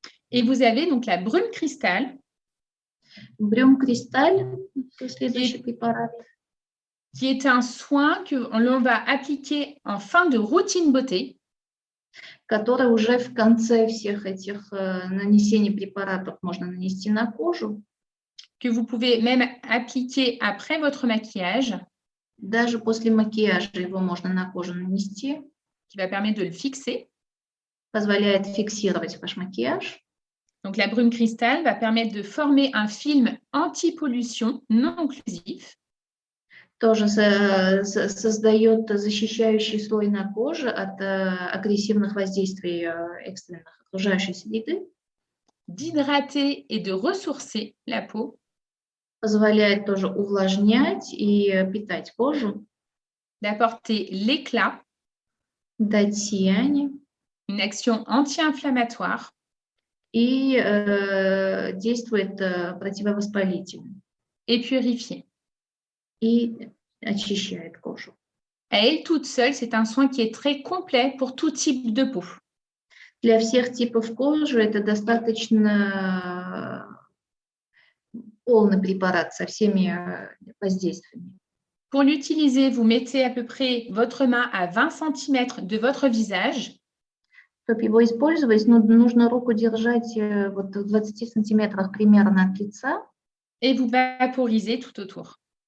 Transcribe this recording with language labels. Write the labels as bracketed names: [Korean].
[French] Et vous avez donc la brume cristal. [Russian] Брюм Кристаль, следующий препарат. [French] Qui est un soin que l'on va appliquer en fin de routine beauté. [Russian] Который уже в конце всех этих нанесений препаратов можно нанести на кожу. [French] Que vous pouvez même appliquer après votre maquillage. [Russian] Даже после макияжа его можно на кожу нанести. [French] Qui va permettre de le fixer. [Russian] Позволяет фиксировать ваш макияж. [French] Donc la brume cristal va permettre de former un film anti-pollution non occlusif. [Russian] Тоже создает защищающий слой на коже от агрессивных воздействий экстренных окружающей среды. [French] D'hydrater et de ressourcer la peau. [Russian] Позволяет тоже увлажнять и питать кожу. [French] D'apporter l'éclat. [Russian] Дать сияние. [French] Une action anti-inflammatoire. [Russian] и действует противовоспалительно [French] et purifier. [Russian] и очищает кожу. [French] À elle toute seule, c'est un soin qui est très complet pour tout type de peau. [Russian] Для всех типов кожи это достаточно полный препарат со всеми воздействиями. [French] Pour l'utiliser, vous mettez à peu près votre main à 20 cm de votre visage. [Russian] Чтобы его использовать, нужно руку держать вот в 20 сантиметрах примерно от лица [French] Et vous vaporisez tout autour.